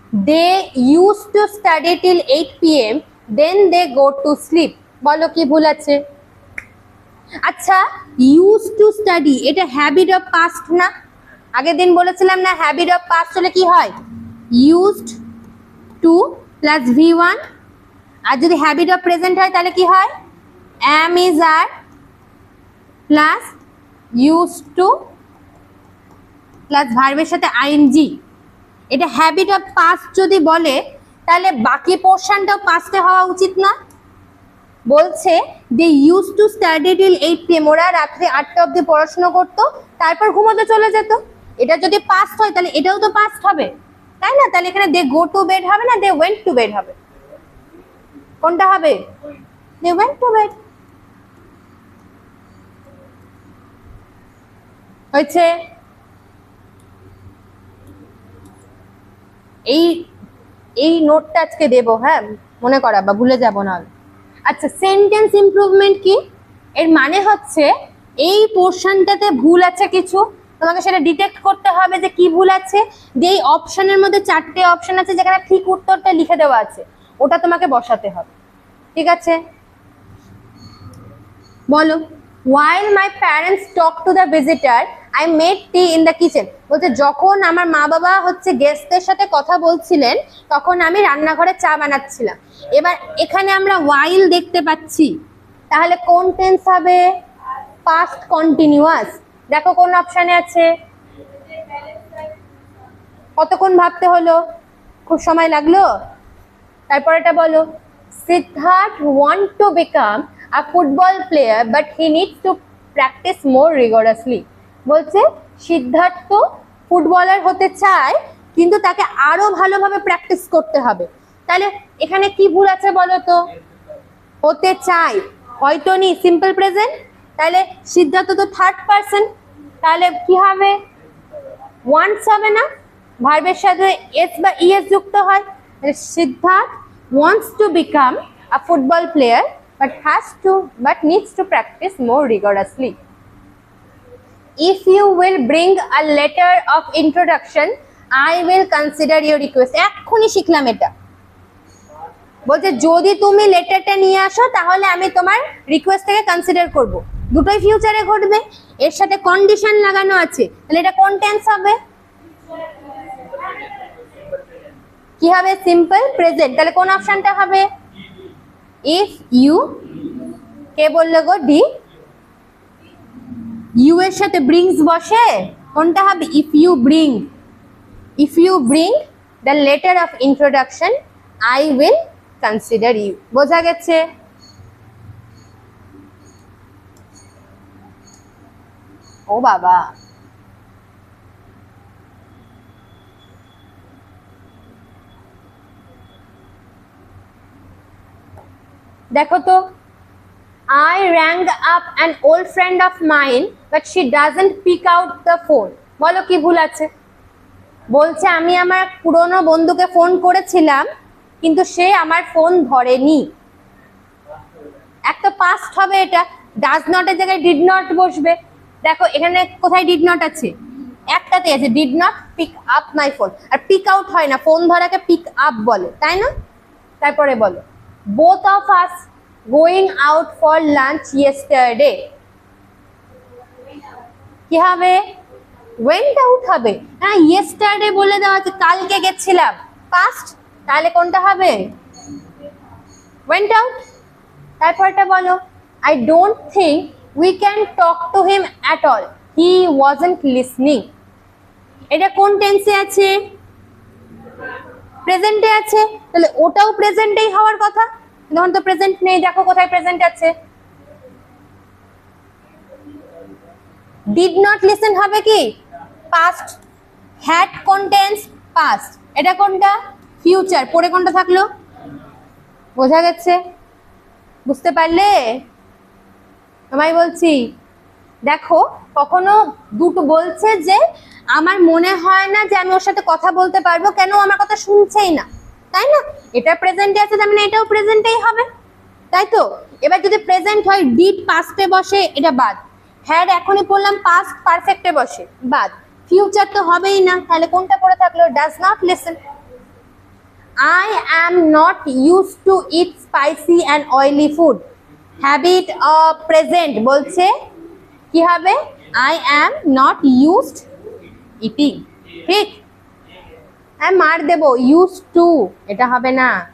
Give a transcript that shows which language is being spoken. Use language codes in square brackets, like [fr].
[en] They use to study till 8 PM, then they go to sleep. [bn] বলো কি ভুল আছে? আচ্ছা, ইউজ টু স্টাডি এটা হ্যাবিট অফ পাস্ট না? আগের দিন বলেছিলাম না, হ্যাবিট অফ পাস্ট হলে কি হয়? Used to plus V1। আর যদি হ্যাবিট অফ প্রেজেন্ট হয় তাহলে কি হয়? am, is, are plus used to plus ভার্বের সাথে ing। এটা হ্যাবিট অফ পাস্ট যদি বলে তাহলে বাকি পোর্শনটাও পাস্টে হওয়া উচিত না? বলছে [en] they use to study till 8 PM, [bn] ওরা রাত্রে 8টা অবধি পড়াশোনা করতো, তারপর ঘুমোতে চলে যেত। এটা যদি পাস্ট হয় তাহলে এটাও তো পাস্ট হবে, তাই না? তাহলে এখানে [en] they go to bed [bn] হবে না, [en] they went to bed [bn] হবে? কোনটা হবে? দে ওয়েন্ট টু বেড। হয়েছে? এই নোটটা আজকে দেবো, হ্যাঁ মনে করাবা, ভুলে যাব না। আচ্ছা, সেন্টেন্স ইমপ্রুভমেন্ট কি? এর মানে হচ্ছে এই পোর্শনটাতে ভুল আছে কিছু, তোমাকে সেটা ডিটেক্ট করতে হবে যে কি ভুল আছে। যে এই অপশনের মধ্যে 4টে অপশন আছে যেখানে ঠিক উত্তরটা লিখে দেওয়া আছে, ওটা তোমাকে বসাতে হবে। ঠিক আছে? [en] বলো, while my parents talk to the visitor I made tea in the kitchen, [bn] বলছে যখন আমার মা বাবা হচ্ছে গেস্টদের সাথে কথা বলছিলেন তখন আমি রান্নাঘরে চা বানাচ্ছিলাম। এবার এখানে আমরা ওয়াইল দেখতে পাচ্ছি, তাহলে কোন টেন্স হবে? Past continuous. দেখো কোন অপশানে আছে, কতক্ষণ ভাবতে হলো, খুব সময় লাগলো। তারপর এটা বলো, [en] Siddharth want to become a football player but he needs to practice more rigorously. [bn] বলছে সিদ্ধার্থ ফুটবলার হতে চায় কিন্তু তাকে আরো ভালোভাবে প্র্যাকটিস করতে হবে। তাহলে এখানে কি ভুল আছে বলো তো? হতে চাই হয়তো নি, সিম্পল প্রেজেন্ট। তাহলে সিদ্ধার্থ তো থার্ড পারসন, তাহলে কি হবে? ওয়ান্টস হবে না, ভার্বের সাথে এস বা ইএস যুক্ত হয়। [en] Siddharth wants to become a football player but needs to practice more rigorously. If you will bring a letter of introduction, I will consider your request. [bn] এক্ষুনি শিখলাম এটা। বলছে যদি তুমি লেটারটা নিয়ে আসো তাহলে আমি তোমার রিকোয়েস্টটাকে কনসিডার করব। দুটোই ফিউচারে ঘটবে, এর সাথে কন্ডিশন লাগানো আছে, তাহলে এটা কোন টেন্স হবে? কি হবে? Simple present. তাহলে কোন অপশনটা হবে? ইফ ইউ, কে বললো গো? ডি। ইউ এর সাথে ব্রিংস বসে, কোনটা হবে? [en] If you bring the letter of introduction I will consider you. [bn] বোঝা গেছে? ও বাবা, দেখো তো, [en] I rang up an old friend of mine but she doesn't pick out the phone. [bn] বলো কি ভুল আছে? বলছে আমি আমার পুরনো বন্ধুকে ফোন করেছিলাম কিন্তু সে আমার ফোন ধরেনি। একটা পাস্ট হবে এটা, ডাজ নট এর জায়গায় ডিড নট বসবে। দেখো এখানে কোথায় ডিড নট আছে? একটাতে আছে, [en] Did not pick up my phone. [bn] আর pick out হয় না, ফোন ধরাকে পিক আপ বলে, তাই না? তারপরে বলো, [en] both of us going out for lunch yesterday. [bn] কি হবে? [en] went out [bn] হবে। হ্যাঁ, yesterday বলে দেওয়া আছে, কালকে গেছিলাম, পাস্ট। তাহলে কোনটা হবে? [en] went out। [bn] তারপরটা বলো, [en] I don't think we can talk to him at all. He wasn't listening. [bn] এটা কোন টেন্সে আছে? প্রেজেন্টে আছে, তাহলে ওটাও প্রেজেন্টেই হওয়ার কথা। তখন তো প্রেজেন্ট নেই, দেখো কোথায় প্রেজেন্ট আছে। ডিড নট লিসেন হবে কি? পাস্ট। হ্যাড কোন টেন্স? পাস্ট। এটা কোনটা? ফিউচার। পরে কোনটা থাকলো? বোঝা গেছে? বুঝতে পারলে? তোমায় বলছি, দেখো কখনো দুটো বলছে যে আমার মনে হয় না যে আমি ওর সাথে কথা বলতে পারবো, কেন আমার কথা শুনছেই না, তাই না? এটা প্রেজেন্টে আছে, তার মানে এটাও প্রেজেন্টেই হবে, তাই তো? এবার যদি প্রেজেন্ট হয় ডিড পাস্টে বসে, এটা বাদ। হ্যাড এখনই পড়লাম পাস্ট পারফেক্টে বসে, বাদ। ফিউচার তো হবেই না, তাহলে কোনটা পড়ে থাকলো? [en] Does not listen. I am not used to eat spicy and oily food. Habit of present [bn] বলছে কি হবে? [en] I am not used eating. [bn] ঠিক? হ্যাঁ, মার দেব, used to, এটা হবে না।